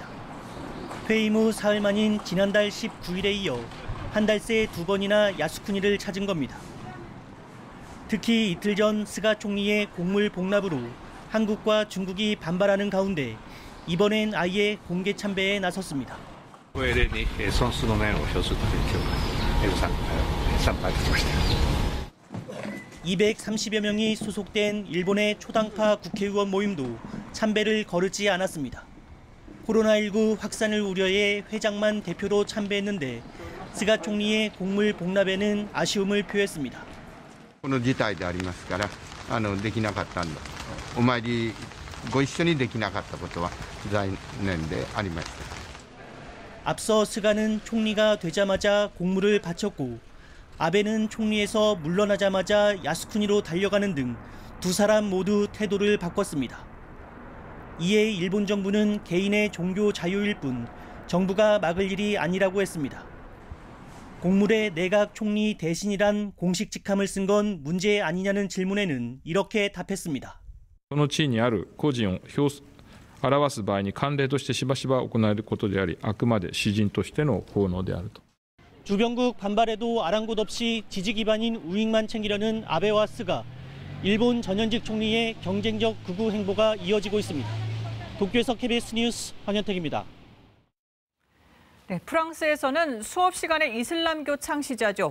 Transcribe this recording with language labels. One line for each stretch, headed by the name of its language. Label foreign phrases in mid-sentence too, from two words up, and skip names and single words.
Korean: 퇴임 후 사흘 만인 지난달 19일에 이어 한 달 새 두 번이나 야스쿠니를 찾은 겁니다. 특히 이틀 전 스가 총리의 공물 복납으로 한국과 중국이 반발하는 가운데 이번엔 아예 공개 참배에 나섰습니다.
Japanese: お礼に尊崇の念を表するという今日は参加参拝しました。
Korean: 230여 명이 소속된 일본의 초당파 국회의원 모임도 참배를 거르지 않았습니다. 코로나19 확산을 우려해 회장만 대표로 참배했는데 스가 총리의 곡물 복납에는 아쉬움을 표했습니다.
Japanese: この事態でありますからできなかったんだ。お参りご一緒にできなかったことは残念でありました。
Korean: 앞서 스가는 총리가 되자마자 곡물을 바쳤고 아베는 총리에서 물러나자마자 야스쿠니로 달려가는 등 두 사람 모두 태도를 바꿨습니다. 이에 일본 정부는 개인의 종교 자유일 뿐 정부가 막을 일이 아니라고 했습니다. 곡물에 내각 총리 대신이란 공식 직함을 쓴 건 문제 아니냐는 질문에는 이렇게 답했습니다.
Japanese: その地位にある個人を表す場合に慣例としてしばしば行えることであり、あくまで私人としての奉納であると。
Korean: 주변국 반발에도 아랑곳 없이 지지 기반인 우익만 챙기려는 아베와 스가, 일본 전현직 총리의 경쟁적 극우 행보가 이어지고 있습니다. 도쿄에서 KBS 뉴스 황현택입니다. 네, 프랑스에서는 수업 시간에 이슬람교 창시자죠.